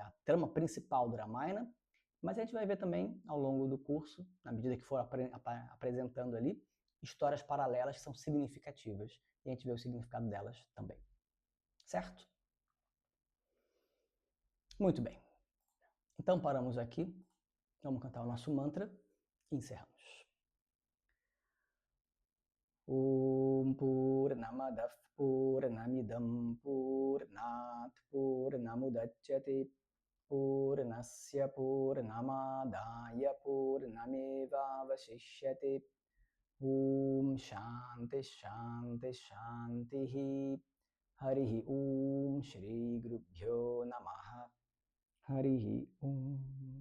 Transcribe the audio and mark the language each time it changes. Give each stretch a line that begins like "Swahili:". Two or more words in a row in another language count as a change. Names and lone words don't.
Portuguese: A trama principal do Ramayana, mas a gente vai ver também ao longo do curso, na medida que for apresentando ali, histórias paralelas que são significativas e a gente vê o significado delas também. Certo? Muito bem. Então paramos aqui, vamos cantar o nosso mantra e encerramos.
Sanskrit: Om Purnamadav Purnamidam Purnat Purnamudachyate Purnasya Purnamadaya Purnamevavashishyate Om Shanti Shanti Shanti Harihi Om Shri Gurubhyo Namaha Harihi Om